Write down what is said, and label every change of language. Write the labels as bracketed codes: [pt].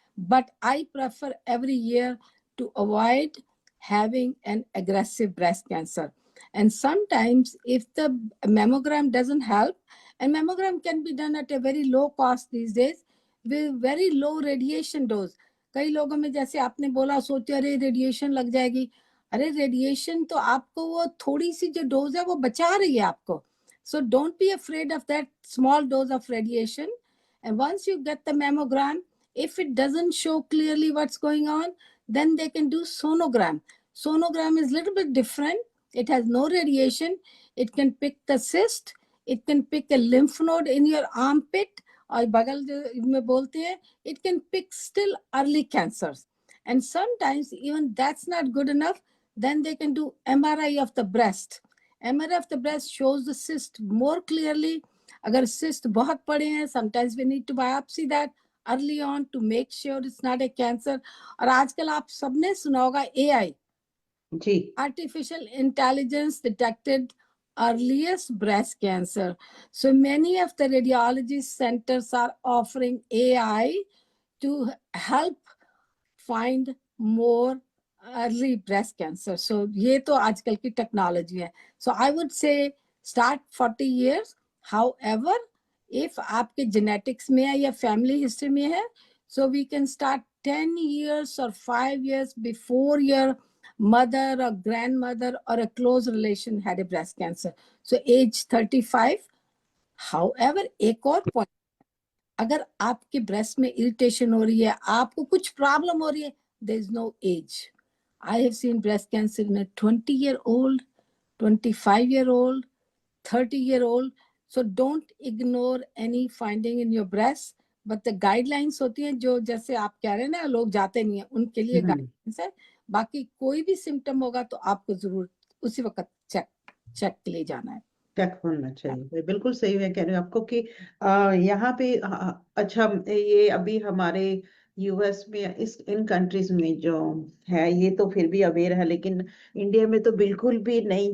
[en] But I prefer every year to avoid having an aggressive breast cancer. And sometimes if the mammogram doesn't help, and mammogram can be done at a very low cost these days with very low radiation dose. [hi] कई लोगों में जैसे आपने बोला सोचते अरे radiation लग जाएगी, अरे रेडिएशन तो आपको वो थोड़ी सी जो डोज है वो बचा रही है आपको. [en] So don't be afraid of that small dose of radiation. And once you get the mammogram, if it doesn't show clearly what's going on, then they can do sonogram. Sonogram is a little bit different. It has no radiation. It can pick the cyst. It can pick a lymph node in your armpit. [hi] और बगल में बोलते हैं, [en] it can pick still early cancers. And sometimes even that's not good enough. Then they can do MRI of the breast. MRI of the breast shows the cyst more clearly. [hi] अगर cyst बहुत बड़े हैं, [en] sometimes we need to biopsy that early on to make sure it's not a cancer. [hi] और आजकल आप सबने सुना होगा AI. Ji. [en] Artificial intelligence detected earliest breast cancer. So many of the radiology centers are offering AI to help find more early breast cancer. [hi] So ये तो आजकल की technology है. [en] So I would say start 40 years. However, if [hi] आपके genetics में है [en] या family history में है, so we can start 10 years or 5 years before your mother or grandmother or a close relation had a breast cancer. So age 35. [hi] However, एक और point, अगर आपके breast में irritation हो रही है, आपको कुछ problem हो रही है, [en] there is no age. I have seen breast cancer in a 20-year-old, 25-year-old, 30-year-old. So don't ignore any finding in your breast. [hi] But the guidelines होती हैं जो जैसे आप कह रहे हैं ना लोग जाते नहीं हैं, उनके लिए guidelines है. बाकी कोई भी symptom होगा तो आपको जरूर उसी वक्त चेक के लिए जाना है. चेक होना चाहिए. बिल्कुल सही है कह रहे हो आपको कि यहाँ पे अच्छा ये अभी हमारे यूएस में इन कंट्रीज में जो है ये तो फिर भी अवेयर है, लेकिन इंडिया में तो बिल्कुल भी नहीं.